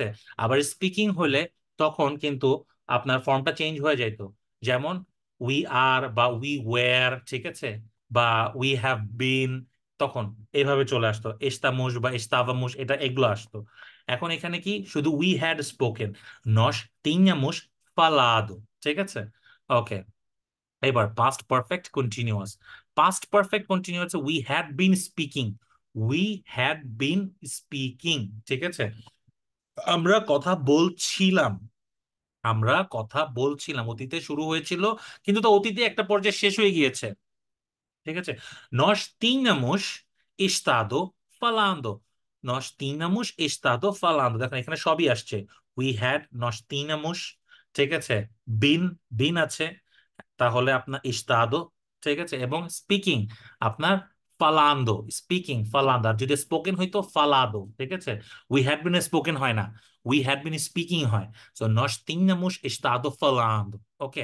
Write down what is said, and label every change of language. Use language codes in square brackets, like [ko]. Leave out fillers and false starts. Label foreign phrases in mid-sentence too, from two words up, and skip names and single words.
[bn] আবার স্পিকিং হলে তখন কিন্তু আপনার ফর্মটা চেঞ্জ হয়ে যাইতো। যেমন [en] we are [bn] বা [en] we were, [bn] ঠিক আছে, বা [en] we have been, [bn] তখন এইভাবে চলে আসতো এস্তামুশ বা এস্তাভামুশ, এটা এগুলো আসতো। এখন এখানে কি শুধু [en] we had spoken, [pt] nós tínhamos falado, [bn] ঠিক আছে, ওকে। [en] এবার past perfect continuous. past perfect continuous we had been speaking, we had been speaking, [bn] ঠিক আছে। আমরা কথা বলছিলাম, আমরা কথা বলছিলাম, অতীতে শুরু হয়েছিল কিন্তু তো অতীতে একটা পর্যায়ে শেষ হয়ে গিয়েছে, ঠিক আছে। [pt] Nós tínhamos estado falando, nós tínhamos estado falando, [bn] দেখেন এখানে সবই আসছে। [en] We had, [pt] nós tínhamos, [bn] ঠিক আছে। বিন, বিন আছে, তাহলে আপনার ইস্তাদো, ঠিক আছে। এবং স্পিকিং আপনার ফালান্দো, স্পিকিং ফালান্দো। আর যদি স্পোকেন হইতো ফালাদো, ঠিক আছে। [en] we had been spoken [bn] হয় না, [en] we had been speaking হয়। [pt] সো nós tínhamos estado falando, ওকে।